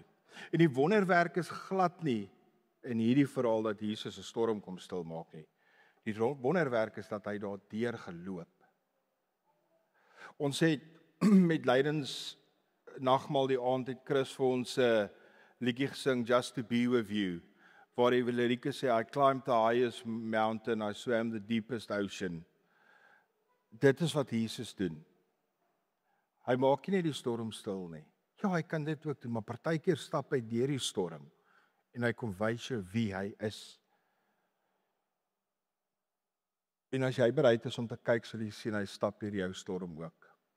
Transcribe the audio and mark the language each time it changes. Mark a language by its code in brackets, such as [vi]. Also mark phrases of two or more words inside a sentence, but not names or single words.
[af] En die wonderwerk is glad nie in hierdie verhaal dat Jesus 'n storm kom stil maak nie. Die wonderwerk is dat hy daar deur geloop. Ons het met lydens nagmaal die aand het Chris vir ons 'n liedjie gesing, [en] Just to be with you, [af] waar die lirieke sê, [en] I climbed the highest mountain, I swam the deepest ocean. [af] Dit is wat Jesus doen. Hy maak nie die storm stil nie. Ja, hy kan dit ook doen, maar partykeer stap hy deur die storm en hy kom wys jou wie hy is. En as jy bereid is om te kyk, sal jy sien hy stap deur jou storm ook.